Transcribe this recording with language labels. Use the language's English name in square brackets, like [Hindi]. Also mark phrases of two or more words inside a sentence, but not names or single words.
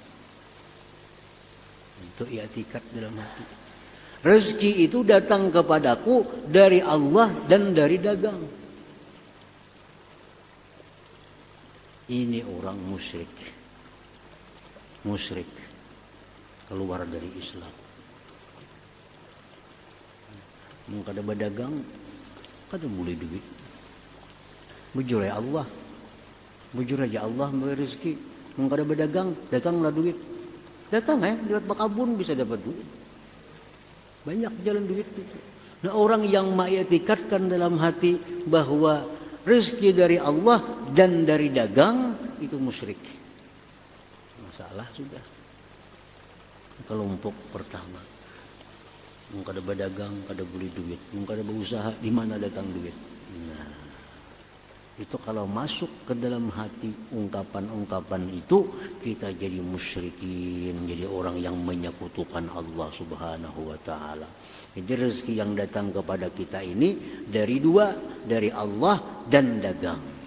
[Indonesian] Itu i'tikad dalam hati. Rezeki itu datang kepadaku dari Allah dan dari dagang. Ini orang musyrik. Musyrik. Keluar dari Islam. [Banjar] Mau kada berdagang, kada boleh duit. Bujur ya Allah. Bujur aja Allah memberi rezeki. Mau kada berdagang, datanglah duit. Datang lewat bakabun bisa dapat duit. [Indonesian] Banyak jalan duit itu. Nah orang yang mengiktikadkan dalam hati bahwa rezeki dari Allah dan dari dagang itu musyrik. Masalah sudah. Kelompok pertama. [Banjar] Mau kada berdagang, kada boleh duit. Mau kada berusaha, di mana datang duit? [Indonesian] Nah, itu kalau masuk ke dalam hati ungkapan-ungkapan itu, kita jadi musyrikin, jadi orang yang menyekutukan Allah [Arabic] Subhanahu wa taala. [Indonesian] Jadi rezeki yang datang kepada kita ini dari 2, dari Allah dan dagang.